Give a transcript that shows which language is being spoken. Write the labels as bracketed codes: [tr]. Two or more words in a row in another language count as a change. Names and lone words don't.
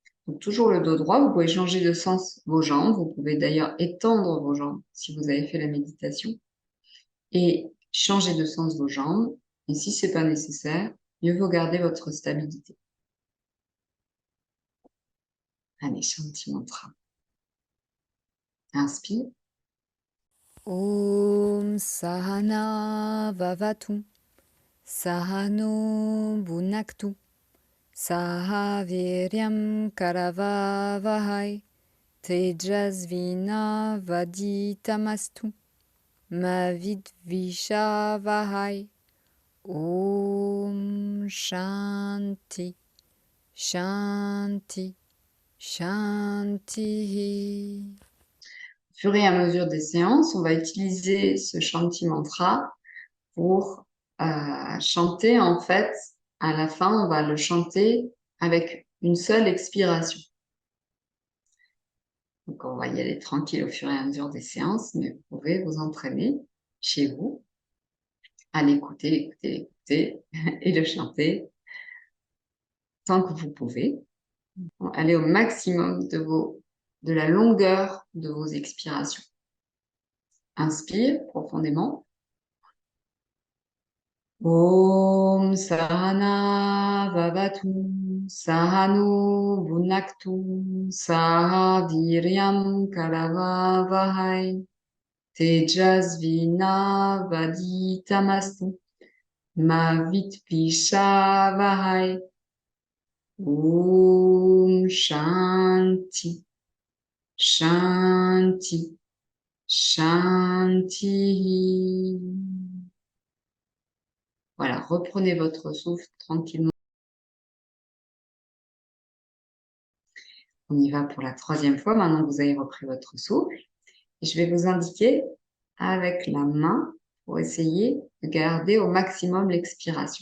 [fr] Donc, toujours le dos droit. Vous pouvez changer de sens vos jambes. Vous pouvez d'ailleurs étendre vos jambes si vous avez fait la méditation. Et changer de sens vos jambes. Et si ce n'est pas nécessaire, mieux vaut garder votre stabilité. Allez, Shanti Mantra. Inspire. [sa] Om Sahana Vavatu Sahano Bhunaktu Saha Viryam Karavavahai Tejasvina Vaditamastu Mavidvishavahai Om Shanti Shanti Shanti. [fr] Au fur et à mesure des séances, on va utiliser ce Shanti Mantra pour chanter. En fait, à la fin, on va le chanter avec une seule expiration. Donc, on va y aller tranquille au fur et à mesure des séances, mais vous pouvez vous entraîner chez vous à l'écouter, écouter et le chanter tant que vous pouvez. Allez au maximum de la longueur de vos expirations. Inspire profondément. [sa] Om Sahana Vavatu Sahano Bhunaktu Saha Viryam Karavavahai Tejasvina Vaditamastu Mavidvishavahai. Om Shanti Shanti Shanti. [fr] Voilà, reprenez votre souffle tranquillement. On y va pour la 3e fois. Maintenant que vous avez repris votre souffle, et je vais vous indiquer avec la main pour essayer de garder au maximum l'expiration.